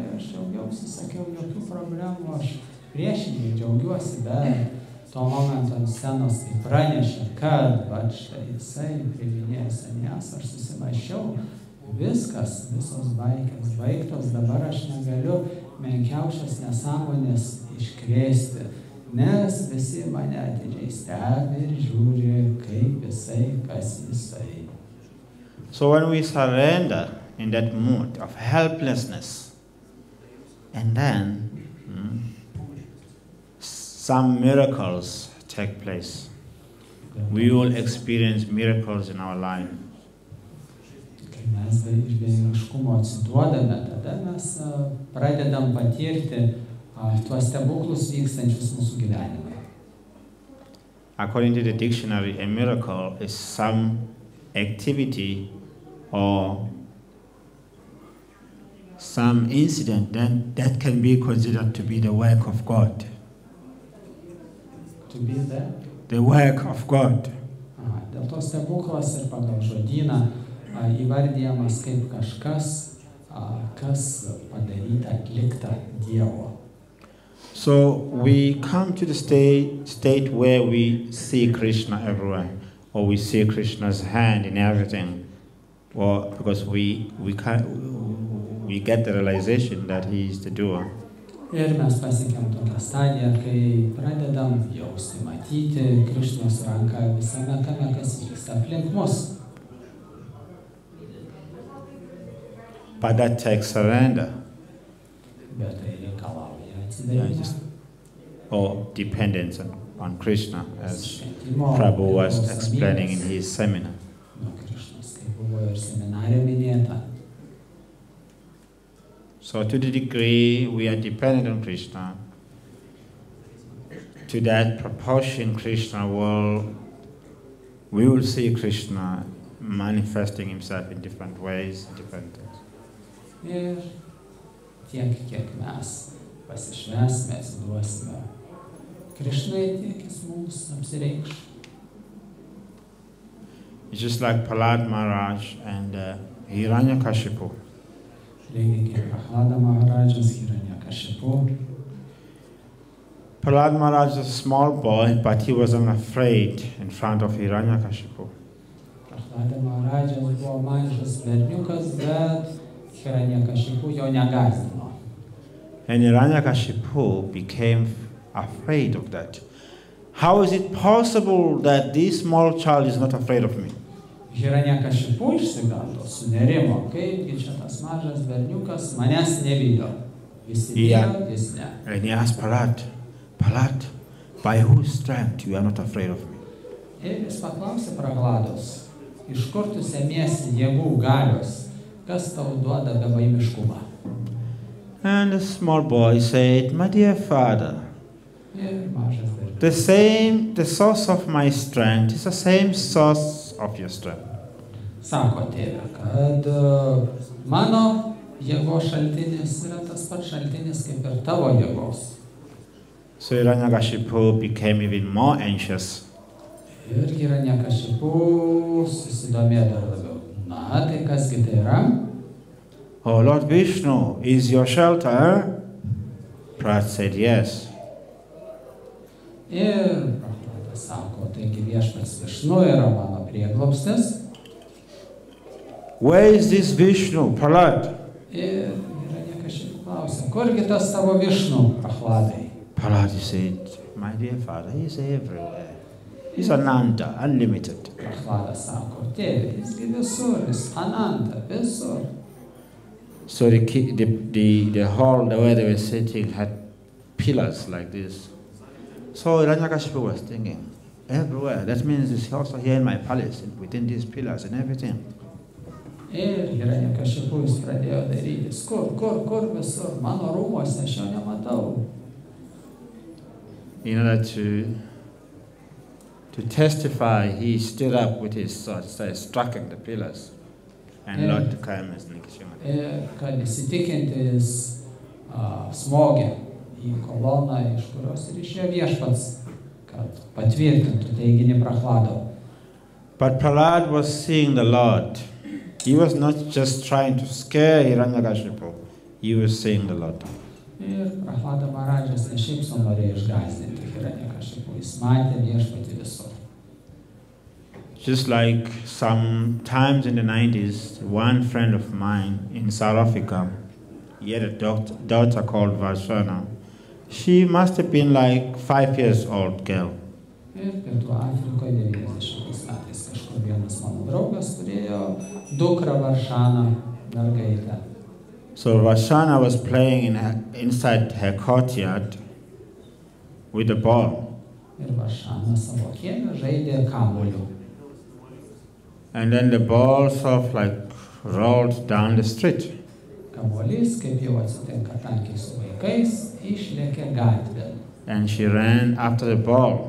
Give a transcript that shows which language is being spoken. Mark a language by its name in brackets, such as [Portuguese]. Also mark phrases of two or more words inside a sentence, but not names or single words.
[Lithuanian] aš džiaugiausi, sakiau, jokių problemų, aš priešingai džiaugiuosi, bet tuo momentu ant scenos tai pranešė, kad štai jisai priiminėjo sannyasą, aš susimąsčiau, viskas, visos baikės baigtos, dabar aš negaliu menkiausios nesąmonės iškrėsti, nes visi mane atidžiai stebi ir žiūri, kaip jisai, kas jisai. [English] So when we surrender in that mood of helplessness. And then some miracles take place. We will experience miracles in our life. [Lithuanian] Kai mes iš bejėgiškumo atsiduodame, tada mes pradedam patirti tuos stebuklus vykstančius mūsų gyvenime. [English] According to the dictionary, a miracle is some activity or some incident that can be considered to be the work of God. To be there? The work of God. [Lithuanian] Dėl to stebuklas ir pagal žodyną įvardyjamas kaip kažkas, kas padaryta, atlikta Dievo. [English] So we come to the state where we see Krishna everywhere, or we see Krishna's hand in everything, or because we get the realization that he is the doer. [Lithuanian] Ir mes pasiekėm tokią stadiją, kai pradedam jausti, matyti Krišnos ranką visame kame, kas vyksta aplink mus. [English] But that takes surrender. [Lithuanian] Bet tai reikalauja atsidavimo. [English] Or dependence on Krishna, as Prabhu was explaining in his seminar. So to the degree we are dependent on Krishna, to that proportion Krishna we will see Krishna manifesting himself in different ways, different things. [Lithuanian] Ir tiek, kiek mes pasišvesime, atsiduosime Krishnai, tiek jis mums apsireikš. [English] It's just like Prahlad Maharaj and Hiranyakashipu. [Lithuanian] Lygiai kaip Prahlada Maharajas, Hiranyakashipu. [English] Prahlad Maharaj was a small boy, but he wasn't afraid in front of Hiranyakashipu. [Lithuanian] Prahlada Maharajas buvo mažas berniukas, bet Hiranyakashipu jo negazdino. [English] And Hiranyakashipu became afraid of that. How is it possible that this small child is not afraid of me? [Lithuanian] Hiranyakashipu išsigando, sunerimo, kaipgi čia tas mažas berniukas manęs nebijo. Visi bijo, jis ne. [English] And he asked Prahlad, by whose strength you are not afraid of me? [Lithuanian] Ir jis paklausė Prahlados, iš kur tu semiesi jėgų galios, kas tau duoda bebaimiškumą? [English] And the small boy said, my dear father, the source of my strength is the same source of your strength. [Lithuanian] Sako tėve, kad mano jėgos šaltinis yra tas pats šaltinis kaip ir tavo jėgos. [English] So Hiranyakashipu became even more anxious. [Lithuanian] Ir Hiranyakashipu susidomėjo dar labiau. Na, tai kasgi tai yra? [English] Oh, Lord Vishnu is your shelter? Prahlad said yes. [Lithuanian] Ir Prahlada sako, taigi viešpats Višnu yra mano prieglobstis. [English] Where is this Vishnu, Prahlad? [Lithuanian] Ir Hiranyakashipu klausė, kurgi tas tavo Višnu, Prahladai? [English] Prahlad said, my dear father, he is everywhere. He's Ananta, unlimited. [Lithuanian] Prahlada sako, tėve, jisgi visur, jis Ananta, visur. [English] So the hall where they were sitting had pillars like this. So Hiranyakashipu was thinking, everywhere. That means it's also here in my palace, within these pillars and everything. [Lithuanian] Ir Hiranyakashipu jis pradėjo darytis, kur visur, mano rūmuose, aš jo nematau. [English] In order to testify, he stood up with his sword, started striking the pillars, and Lord Kaimas Nikishima. [Lithuanian] Ir kad įsitikinti jis smogė į koloną, iš kurios ir išėjo viešpats, kad patvirtintų teiginį Prahlado. [English] But Prahlad was seeing the Lord. He was not just trying to scare Hiranyakashipu. He was seeing the Lord. [Lithuanian] Ir Prahlada Maharajas ne šiaip sau norėjo išgąsdinti Hiranyakashipu. Jis matė viešpatį visur. [English] Just like some times in the 90s, one friend of mine in South Africa, he had a daughter called Varshana. She must have been like 5 years old girl. [Lithuanian] Ir Pietų Afrikoje 90 metais kažkur vienas mano draugas turėjo dukrą Varshaną. mergaitę. [English] So Vashana was playing inside her courtyard with a ball. [Lithuanian] Ir Vašana savo kieme žaidė kamuoliu. [English] And then the ball sort of like rolled down the street. [Lithuanian] Kamuolys, kaip jau atsitinka tankiai su vaikais, išlėkė gatvę. [English] And she ran after the ball.